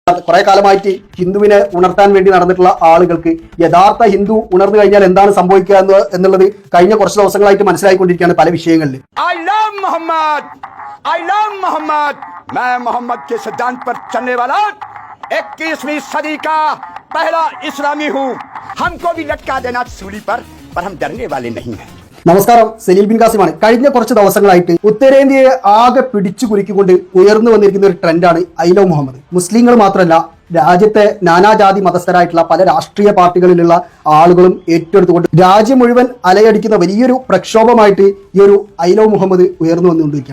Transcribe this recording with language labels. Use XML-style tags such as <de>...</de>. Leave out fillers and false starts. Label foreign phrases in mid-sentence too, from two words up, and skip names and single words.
<ml>കുറെ കാലമായിട്ട് ഹിന്ദുവിനെ ഉണർത്താൻ വേണ്ടി നടന്നിട്ടുള്ള ആളുകൾക്ക് യഥാർത്ഥ ഹിന്ദു ഉണർന്നു കഴിഞ്ഞാൽ എന്താണ് സംഭവിക്കുക എന്നുള്ളത് കഴിഞ്ഞ കുറച്ച് ദിവസങ്ങളായിട്ട് മനസ്സിലായിക്കൊണ്ടിരിക്കുകയാണ് പല വിഷയങ്ങളിൽ.</ml> <hi>मैं मोहम्मद के सिद्धांत पर चलने वाला 21वीं सदी का पहला इस्लामी हूँ. हमको भी लटका देना सूली पर हम डरने वाले नहीं हैं.</hi> <ml>നമസ്കാരം, സലീൽ ബിൻ കാസിമാണ്. കഴിഞ്ഞ കുറച്ച് ദിവസങ്ങളായിട്ട് ഉത്തരേന്ത്യയെ ആകെ പിടിച്ചു കുലുക്കിക്കൊണ്ട് ഉയർന്നു വന്നിരിക്കുന്ന ഒരു ട്രെൻഡാണ് ഐ ലവ് മുഹമ്മദ്. മുസ്ലിങ്ങൾ മാത്രമല്ല, രാജ്യത്തെ നാനാജാതി മതസ്ഥരായിട്ടുള്ള പല രാഷ്ട്രീയ പാർട്ടികളിലുള്ള ആളുകളും ഏറ്റെടുത്തുകൊണ്ട് രാജ്യം മുഴുവൻ അലയടിക്കുന്ന വലിയൊരു പ്രക്ഷോഭമായിട്ട് ഈ ഒരു ഐ ലവ് മുഹമ്മദ് ഉയർന്നു വന്നുകൊണ്ടിരിക്കുകയാണ്.</ml>